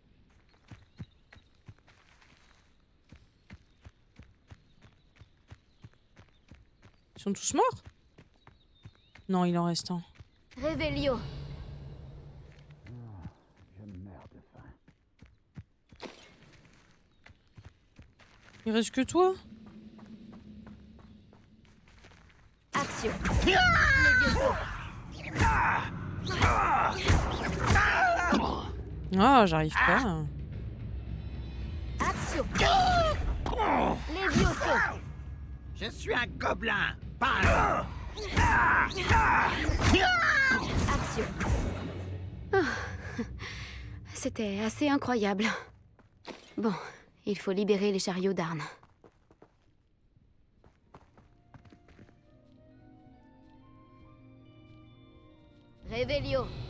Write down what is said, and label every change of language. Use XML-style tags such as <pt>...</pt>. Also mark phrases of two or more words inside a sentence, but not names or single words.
<fr>Ils sont tous morts? Non, il en reste un. Revelio. Je meurs de faim. Il reste que toi? Accio. Levioso. Ah, j'arrive pas. Accio. Levioso. Je suis un gobelin, pas un... Accio. C'était assez incroyable. Bon, il faut libérer les chariots d'Arn. Révélio.</fr>